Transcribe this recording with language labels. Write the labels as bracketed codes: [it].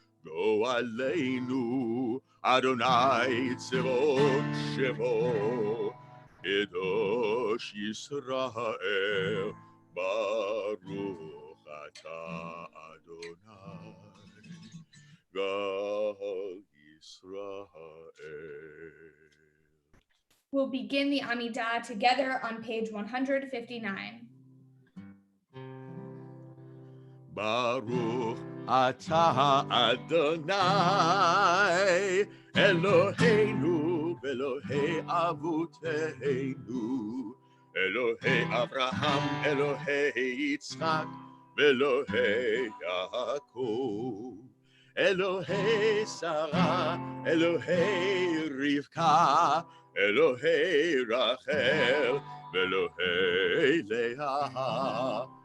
[he] גואלנו אדוני צבאות שמו, קדוש ישראל, ברוך אתה אדוני, גואל ישראל. [en] We'll begin the Amidah together on page 159. [he] ברוך אתה אדוני, אלוהינו ואלוהי אבותינו, אלוהי אברהם, אלוהי יצחק ואלוהי יעקב, אלוהי שרה, אלוהי רבקה, אלוהי רחל ואלוהי לאה.